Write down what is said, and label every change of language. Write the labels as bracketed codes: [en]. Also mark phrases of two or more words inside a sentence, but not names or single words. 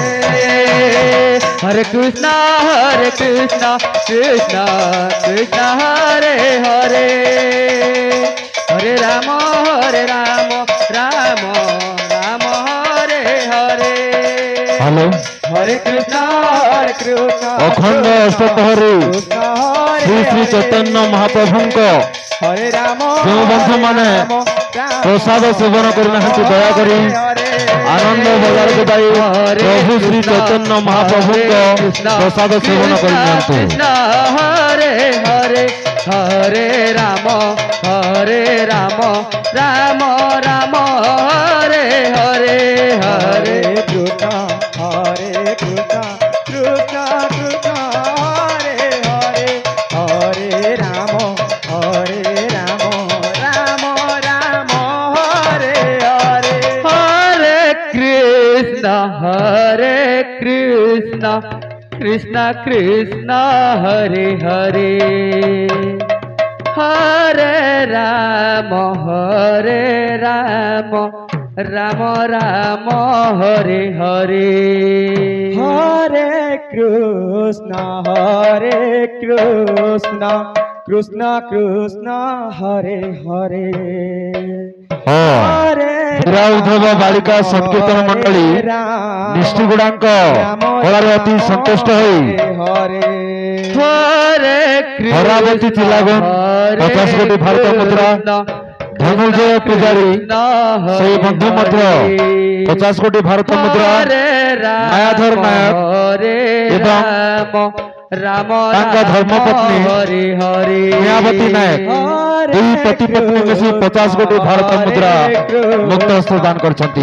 [or] हरे कृष्ण कृष्ण कृष्ण हरे हरे हरे राम राम राम हरे हरे [en] हेलो [or] हरे कृष्ण अखंड अष्टप्रहरी श्री श्री चैतन्य महाप्रभु हरे राम ଜୋ ବନ୍ଧୁ ମାନେ ପ୍ରସାଦ ସେବନ କରିନାହାନ୍ତି ଦୟାକରି ଆନନ୍ଦ ବଜାରକୁ ଯାଇ ପ୍ରଭୁ ଶ୍ରୀ ଚୈତନ୍ୟ ମହାପ୍ରଭୁଙ୍କ ପ୍ରସାଦ ସେବନ କରିନିଅନ୍ତୁ। କୃଷ୍ଣ ହରେ ହରେ ହରେ ରାମ ରାମ ରାମ ହରେ ହରେ ହରେ କୃଷ୍ଣ ହରେ କୃଷ୍ଣ କୃଷ୍ଣ କୃଷ୍ଣ ହରେ ହରେ ହରେ ରାମ ରାମ ରାମ ହରେ ହରେ हरे कृष्ण कृष्ण कृष्ण हरे हरे हरे राम राम राम हरे हरे हरे कृष्ण कृष्ण कृष्ण हरे हरे ହୀରା ଉଦ୍ଧବ ବାଳିକା ସଂକୀର୍ତ୍ତନ ମଣ୍ଡଳୀ ନିଷ୍ଠୁଗୁଡ଼ାଙ୍କ କଳାରେ ଅତି ସନ୍ତୁଷ୍ଟ ହୋଇ हरे ହରାବତୀ ଚିଲାଗନ 50 କୋଟି ଭାରତ ମୁଦ୍ରା ଧନୁଜୟ ପୂଜାରୀ ସେହି ବନ୍ଧୁ ମଧ୍ୟ 50 କୋଟି ଭାରତ ମୁଦ୍ରା ମାୟାଧର ନାୟକ ଏବଂ ତାଙ୍କ ଧର୍ମପତ୍ନୀ ମାୟାବତୀ ନାୟକ ଦୁଇ ପତି ପତ୍ନୀ ମିଶି 50 କୋଟି ଭାରତ ମୁଦ୍ରା ମୁକ୍ତ ହସ୍ତ ଦାନ କରିଛନ୍ତି।